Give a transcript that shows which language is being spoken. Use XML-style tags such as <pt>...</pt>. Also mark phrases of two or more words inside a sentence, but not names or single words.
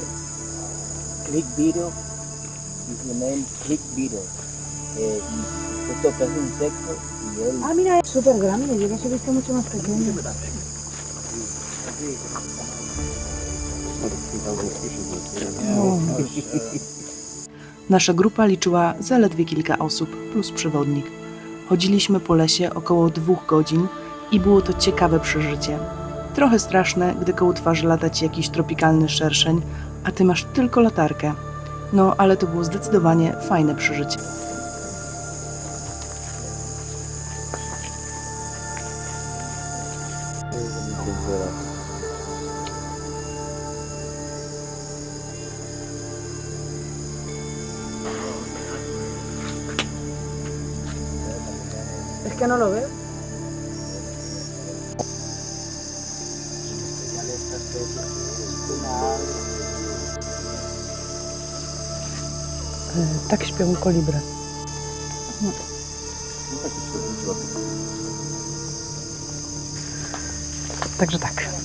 <en>Click beetle is the name click beetle.</en> <es>Esto que es un insecto y él Ah, mira, es súper grande. Yo los he visto mucho más pequeños.</es> <pl>Nasza grupa liczyła zaledwie kilka osób, plus przewodnik. Chodziliśmy po lesie około 2 godzin i było to ciekawe przeżycie. Trochę straszne, gdy koło twarzy lata ci jakiś tropikalny szerszeń, a ty masz tylko latarkę. No, ale to było zdecydowanie fajne przeżycie.</pl> <es>Es que no lo veo.</es> <pl>Tak śpią kolibry. Także tak.</pl>